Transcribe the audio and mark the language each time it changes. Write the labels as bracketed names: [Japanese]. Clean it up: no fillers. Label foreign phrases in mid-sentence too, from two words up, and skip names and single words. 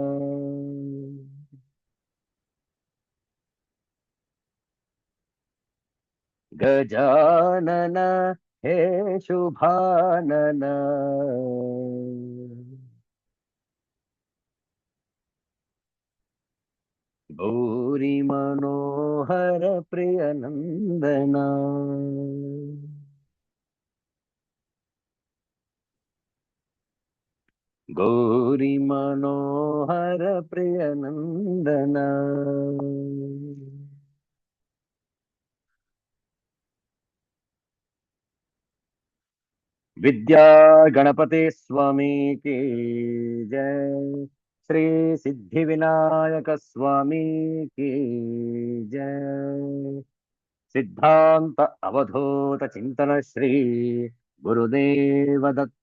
[Sanskrit] ಗಜಾನನ ಹೇ ಶುಭಾನನ, ಗೌರಿ ಮನೋಹರ ಪ್ರಿಯ ನಂದನ. ಗೌರಿ ಮನೋಹರ ಪ್ರಿಯ ನಂದನ. [Hindi] विद्या गणपति स्वामी की जय. श्री सिद्धि विनायक स्वामी की जय. [Sanskrit] ಸಿದ್ಧಾಂತ ಅವಧೂತ ಚಿಂತನ ಶ್ರೀ ಗುರುದೇವ ದತ್ತ.